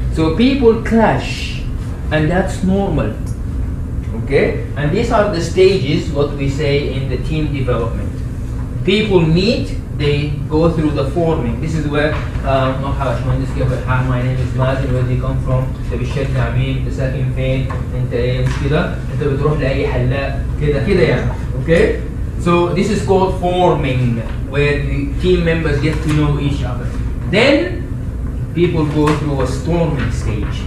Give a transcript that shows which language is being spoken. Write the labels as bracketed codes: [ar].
[en] So people clash, and that's normal. Okay? And these are the stages, what we say in the team development. People meet, they go through the forming. This is where my name is Mazen, where do you come from? [ar] انت بتشجع مين؟ انت ساكن فين؟ انت ايه مش كده؟ انت بتروح لأي حلاق كده يعني. [en] Okay? So this is called forming, where the team members get to know each other. Then people go through a storming stage.